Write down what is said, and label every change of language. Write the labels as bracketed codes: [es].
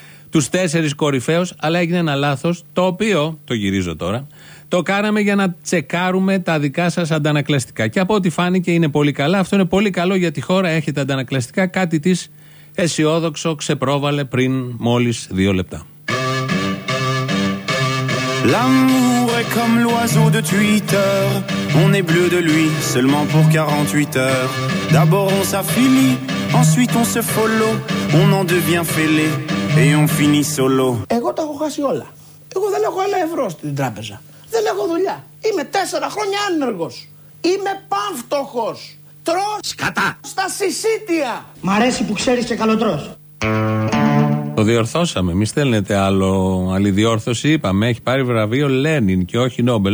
[el] Τους τέσσερις κορυφαίους, αλλά έγινε ένα λάθος, το οποίο, το γυρίζω τώρα, το κάναμε για να τσεκάρουμε τα δικά σας αντανακλαστικά. Και από ό,τι φάνηκε είναι πολύ καλά. Αυτό είναι πολύ καλό για τη χώρα. Έχετε αντανακλαστικά, κάτι τη αισιόδοξο ξεπρόβαλε πριν μόλις δύο λεπτά. [fr] L'amour est comme l'oiseau de Twitter. On est bleu de lui seulement pour 48 heures. D'abord on s'affilie, ensuite on se follow. On en devient fêlé et on finit solo. [el] Εγώ τα έχω χάσει όλα. Εγώ δεν έχω ένα ευρώ στην τράπεζα. Δεν έχω δουλειά. Είμαι 4 χρόνια άνεργος. Είμαι πανφτωχός. Τρώω σκατά στα συσίτια. Μ' αρέσει που ξέρεις και καλοτρώς. Το διορθώσαμε, μη στέλνετε άλλο άλλη διόρθωση. Είπαμε, έχει πάρει βραβείο Λένιν και όχι Νόμπελ.